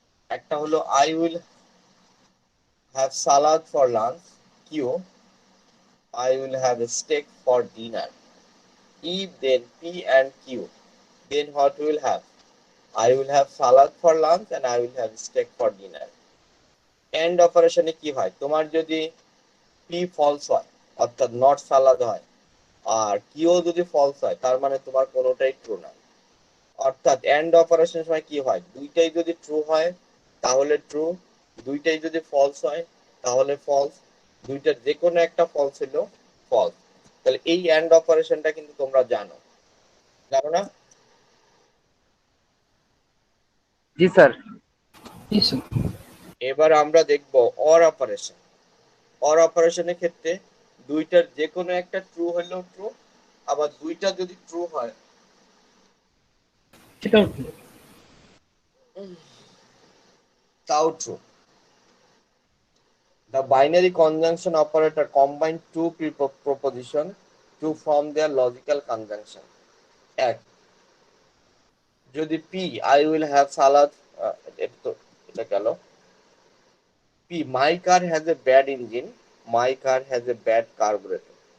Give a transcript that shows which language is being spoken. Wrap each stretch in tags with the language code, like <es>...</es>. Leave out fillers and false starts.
<bn>একটা হলো</bn> <en>I will have salad for lunch, Q, I will have a steak for dinner. If then P and Q, then what will have? I will have salad for lunch and I will have steak for dinner. End operation</en> <bn>এ কি হয়? তোমার যদি P false হয়, অর্থাৎ not সালাদ হয়, আর কিও যদি false হয়, তার মানে তোমার কোনোটাই ট্রু না। অর্থাৎ এন্ড অপারেশন সময় কি হয়? দুইটাই যদি ট্রু হয় তাহলে ট্রু, দুইটাই যদি ফলস হয় তাহলে ফলস, দুইটার যে কোনো একটা ফলস হলো ফলস। তাহলে এই এন্ড অপারেশনটা কিন্তু তোমরা জানো, জানো না? জি স্যার। এবার আমরা দেখব অর অপারেশন। অর অপারেশনের ক্ষেত্রে দুইটার যে কোনো একটা ট্রু হলেও ট্রু, আবার দুইটা যদি ট্রু হয় তাও true.</bn> <en>The binary conjunction operator combine two proposition to form their logical conjunction.</en> <bn>এক, যদি P</bn> <en>I will have salad,</en> <bn>এটা গেল,</bn> <en>P, my car has a bad engine, my car has a bad carburetor.</en>